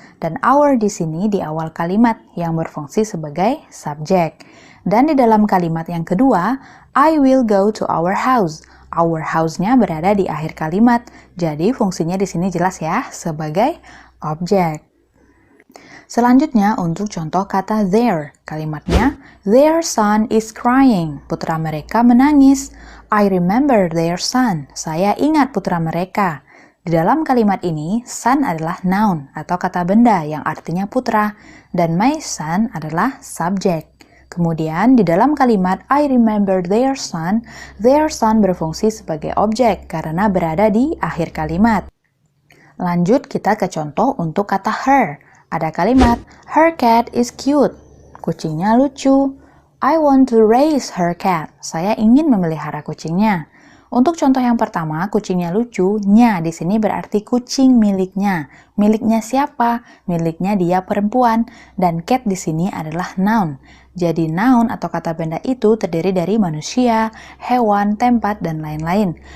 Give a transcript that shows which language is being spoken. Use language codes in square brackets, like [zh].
[id] Dan our di sini di awal kalimat yang berfungsi sebagai subjek. Dan di dalam kalimat yang kedua, [en] I will go to our house. [id] Our house-nya berada di akhir kalimat. Jadi fungsinya di sini jelas ya, sebagai objek. Selanjutnya untuk contoh kata their. Kalimatnya, [en] their son is crying. [id] Putra mereka menangis. [en] I remember their son. [id] Saya ingat putra mereka. Di dalam kalimat ini, son adalah noun atau kata benda yang artinya putra, dan my son adalah subjek. Kemudian di dalam kalimat [en] I remember their son [id] berfungsi sebagai objek karena berada di akhir kalimat. Lanjut kita ke contoh untuk kata her. Ada kalimat, [en] her cat is cute. [id] Kucingnya lucu. [en] I want to raise her cat. [id] Saya ingin memelihara kucingnya. Untuk contoh yang pertama, kucingnya lucu, nya di sini berarti kucing miliknya. Miliknya siapa? Miliknya dia perempuan. Dan cat di sini adalah noun. Jadi noun atau kata benda itu terdiri dari manusia, hewan, tempat, dan lain-lain.